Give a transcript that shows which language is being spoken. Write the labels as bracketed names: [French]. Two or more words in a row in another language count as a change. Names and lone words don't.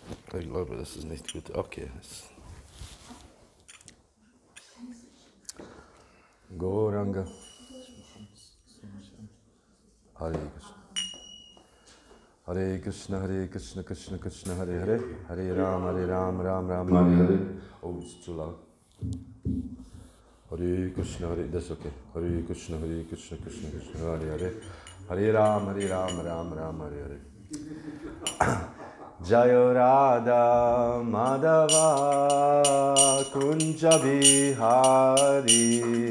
[German] Ich glaube, das ist nicht gut. [English] Okay. Gauranga. [Sanskrit] Hare Krishna. Hare Krishna, Hare Krishna, Krishna Krishna, Hare Hare. Hare Ram, Ram, Ram Hare Hare. [English] Oh, it's too loud. [Sanskrit] Hare Krishna, Hare, [English] that's okay. [Sanskrit] Hare Krishna, Krishna Krishna, Hare Hare. Hare Ram, Ram Hare Hare. Jaya Radha Madhava Kunja Bihari.